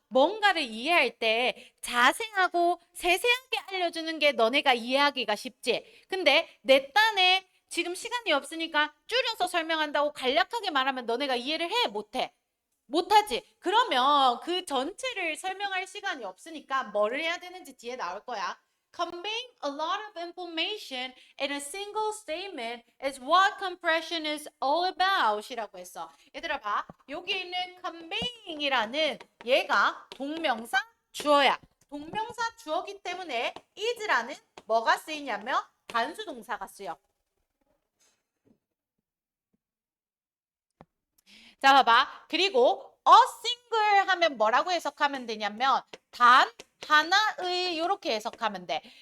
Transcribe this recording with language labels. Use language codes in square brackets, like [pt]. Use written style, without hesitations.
[ko] 뭔가를 이해할 때 자세하고 세세하게 알려주는 게 너네가 이해하기가 쉽지. 근데 내 딴에 지금 시간이 없으니까 줄여서 설명한다고 간략하게 말하면 너네가 이해를 해? 못해? 못하지. 그러면 그 전체를 설명할 시간이 없으니까 뭐를 해야 되는지 뒤에 나올 거야. [en] Conveying a lot of information in a single statement is what compression is all about [ko] 이라고 했어. 얘들아 봐. 여기 있는 conveying이라는 얘가 동명사 주어야. 동명사 주어기 때문에 is라는 뭐가 쓰이냐면 단수 동사가 쓰여. 자, 봐봐. 그리고 a single 하면 뭐라고 해석하면 되냐면 단 하나의 이렇게 해석하면 돼.